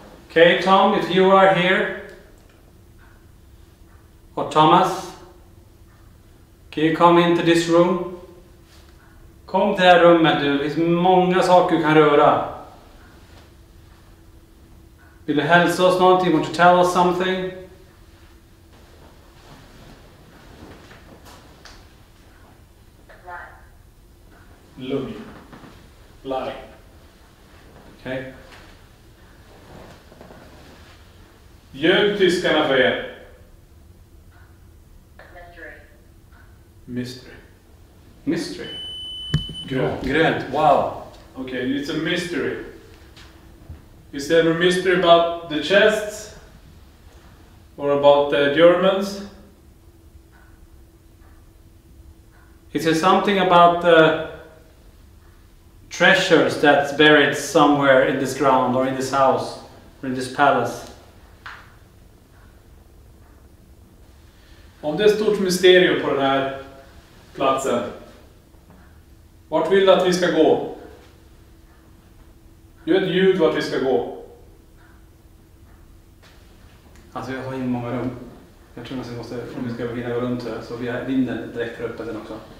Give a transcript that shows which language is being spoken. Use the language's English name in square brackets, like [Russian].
[English] Okay, Tom, if you are here, or Thomas, can you come into this room? [Swedish] Kom till det här rummet du, det finns många saker du kan röra. Vill du hälsa oss någonting? [English] Want to tell us something? [Swedish] Lugn. [English] Lie. Okay. [Swedish] Ljög tyskarna för er? [English] Mystery. [Swedish] Grönt. Grönt, wow. [English] Okay, it's a mystery. Is there a mystery about the chests? Or about the Germans? Is there something about the treasures that's buried somewhere in this ground or in this house or in this palace? [Swedish] Om det är ett stort mysterium på den här platsen, vart vill du att vi ska gå? Gör ett ljud vart vi ska gå. Alltså jag har in många rum. Jag tror att vi måste, om vi ska hinna gå runt här, så vi har vinden direkt för uppe den också.